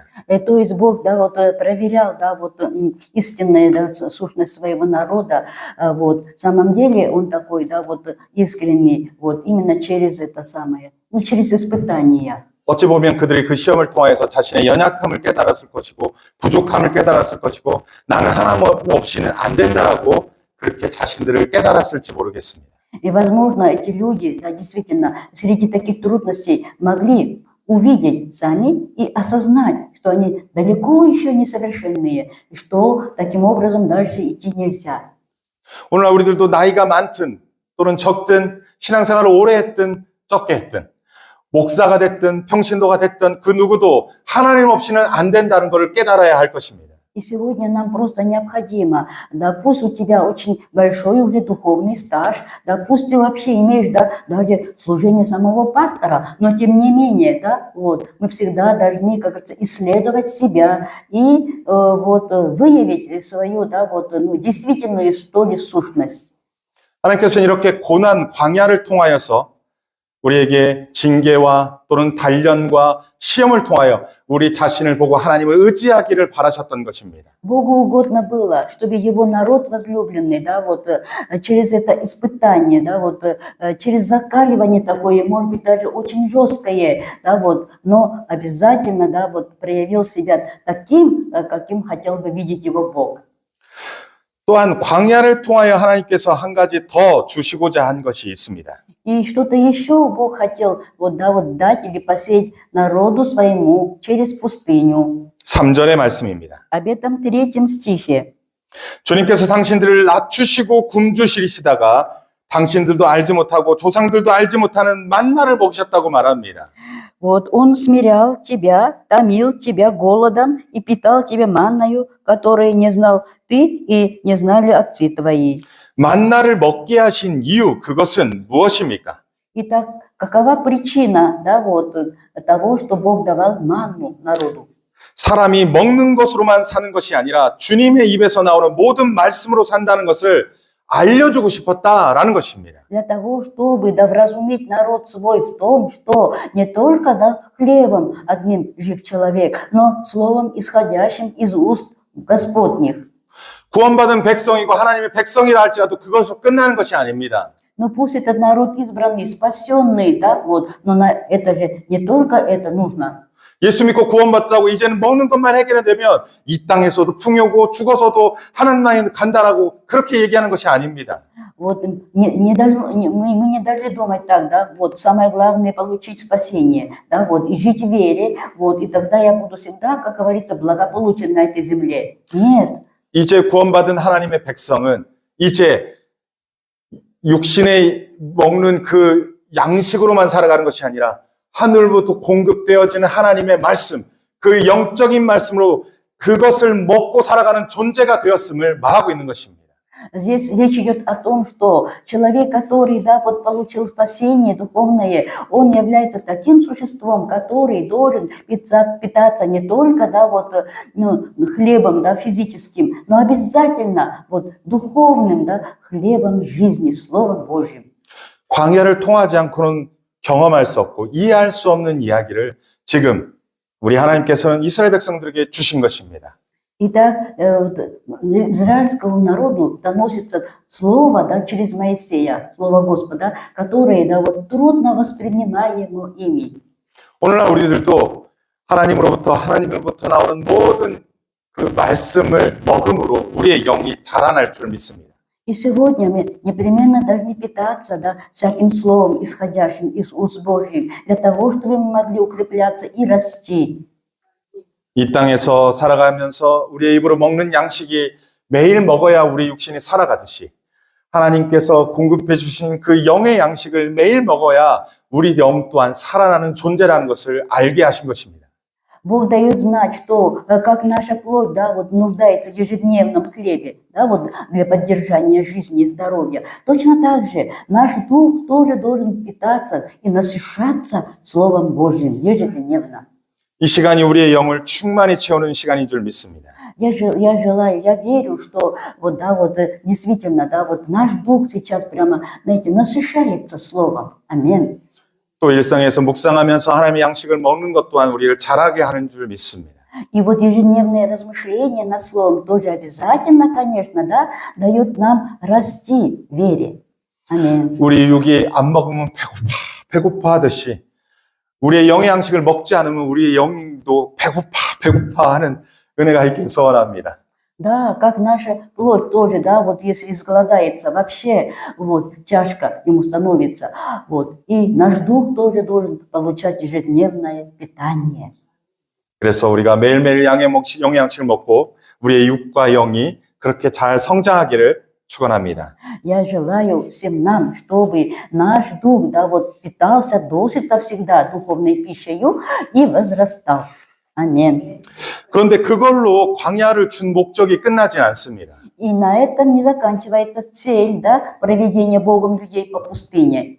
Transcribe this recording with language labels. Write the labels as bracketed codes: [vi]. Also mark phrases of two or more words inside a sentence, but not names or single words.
[ru] То есть Бог, да, вот проверял, да, вот истинную, да, сущность своего народа. Вот, в самом деле он такой, да, вот искренний, вот именно через это самое, ну, через испытания. [ko] 어찌 보면 그들이 그 시험을 통하여서 자신의 연약함을 깨달았을 것이고 부족함을 깨달았을 것이고 나는 하나님 없이는 안 된다라고 그렇게 자신들을 깨달았을지 모르겠습니다. [ru] И, возможно, эти люди, да, действительно, среди таких трудностей могли увидеть сами и осознать, что они далеко еще несовершенные, и что таким образом дальше идти нельзя. [ko] 오늘날 우리들도 나이가 많든 또는 적든 신앙생활을 오래 했든 적게 했든 목사가 됐든 평신도가 됐든 그 누구도 하나님 없이는 안 된다는 것을 깨달아야 할 것입니다. [ru] И сегодня нам просто необходимо, да, пусть у тебя очень большой уже духовный стаж, да, пусть ты вообще имеешь, да, даже служение самого пастора, но тем не менее, да, вот, мы всегда должны, как говорится, исследовать себя и вот выявить свою, да, вот, ну, действительную, что ли, сущность. [ko] 하나님께서는 이렇게 고난 광야를 통하여서 우리에게 징계와 또는 단련과 시험을 통하여 우리 자신을 보고 하나님을 의지하기를 바라셨던 것입니다. [ru] Богу угодно было, чтобы его народ возлюбленный, да, вот через это испытание, да, вот через закаливание такое, может быть, даже очень жесткое, да, вот, но обязательно, да, вот проявил себя таким, каким хотел бы видеть его Бог. [ko] 또한 광야를 통하여 하나님께서 한 가지 더 주시고자 한 것이 있습니다. [ru] И что-то еще Бог хотел, вот, да, вот дать или посеять народу своему через пустыню. [ko] 3절의 말씀입니다. [ru] Об этом 3 стихе. [ko] 주님께서 당신들을 낮추시고 굶주시리시다가 당신들도 알지 못하고 조상들도 알지 못하는 만나를 먹이셨다고 말합니다. [ru] Вот Он смирял тебя, томил тебя голодом и питал тебя манною, которой не знал ты и не знали отцы твои. [ko] 만나를 먹게 하신 이유, 그것은 무엇입니까? [ru] Итак, какова причина, да, вот, того, что Бог давал манну народу? [ko] 사람이 먹는 것으로만 사는 것이 아니라 주님의 입에서 나오는 모든 말씀으로 산다는 것을 알려주고 싶었다라는 것입니다. [ru] Для того, чтобы, да, вразумить народ свой в том, что не только, да, хлебом одним жив человек, но словом, исходящим из уст Господних. [ko] 구원받은 백성이고 하나님의 백성이라 할지라도 그것으로 끝나는 것이 아닙니다. [ru] Но пусть этот народ избранный, спасенный, да, вот, но на это же не только это нужно. [ko] 예수 믿고 구원받다고 이제는 먹는 것만 해결되면 이 땅에서도 풍요고 죽어서도 하나님 나라에 간다라고 그렇게 얘기하는 것이 아닙니다. [ru] Вот мы не должны думать так, да, вот самое главное получить спасение, да, вот, и жить в вере, вот, и тогда я буду всегда, как говорится, благополучен на этой земле. Нет. [ko] 이제 구원받은 하나님의 백성은 이제 육신에 먹는 그 양식으로만 살아가는 것이 아니라 하늘부터 공급되어지는 하나님의 말씀, 그 영적인 말씀으로 그것을 먹고 살아가는 존재가 되었음을 말하고 있는 것입니다. [ru] Здесь речь идет о том, что человек, который, да, вот получил спасение духовное, он является таким существом, который должен питаться не только, да, вот, ну, хлебом, да, физическим, но обязательно вот духовным, да, хлебом жизни, Словом Божьим. [ko] 광야를 통하지 않고는 경험할 수 없고 이해할 수 없는 이야기를 지금 우리 하나님께서는 이스라엘 백성들에게 주신 것입니다. [ru] Итак, израильскому народу доносится слово, да, через Моисея, слово Господа, которое, да, вот, трудно воспринимаемо ими. [ko] 오늘날 우리들도 하나님으로부터 나오는 모든 그 말씀을 먹음으로 우리의 영이 자라날 줄 믿습니다. [ru] И сегодня мы непременно должны питаться, да, всяким словом, исходящим из уст Божьих, для того, чтобы мы могли укрепляться и расти. [ko] 이 땅에서 살아가면서 우리의 입으로 먹는 양식이 매일 먹어야 우리 육신이 살아가듯이 하나님께서 공급해 주신 그 영의 양식을 매일 먹어야 우리 영 또한 살아나는 존재라는 것을 알게 하신 것입니다. [ru] Бог дает знать, что как наша плоть, да, вот, нуждается в ежедневном хлебе, да, вот, для поддержания жизни и здоровья. Точно так же наш дух тоже должен питаться и насыщаться Словом Божьим ежедневно. [ko] 이 시간이 우리의 영을 충만히 채우는 시간인 줄 믿습니다. [ru] Я желаю, я верю, что вот, да, вот, действительно, да, вот наш дух сейчас прямо, знаете, насыщается Словом. Аминь. [ko] 또 일상에서 묵상하면서 하나님의 양식을 먹는 것 또한 우리를 자라게 하는 줄 믿습니다. [ru] И вот ежедневное размышление над Словом тоже обязательно, конечно, да, дает нам расти в вере. Аминь. [ko] 우리 육이 안 먹으면 배고파 하듯이 우리의 영의 양식을 먹지 않으면 우리의 영도 배고파 하는 은혜가 있길 소원합니다. [ru] Да, как наша плоть тоже, да, вот если изголодается, вообще вот тяжко ему становится, вот, и наш дух тоже должен получать ежедневное питание. [ko] 그래서 우리가 매일매일 영의 양식을 먹고 우리의 육과 영이 그렇게 잘 성장하기를 축원합니다. [ru] Я желаю всем нам, чтобы наш дух, да, вот питался досыта всегда духовной пищей и возрастал. Аминь. [ko] 그런데 그걸로 광야를 준 목적이 끝나지 않습니다. [ru] И на этом не заканчивается цель, да, проведения Богом людей по пустыне.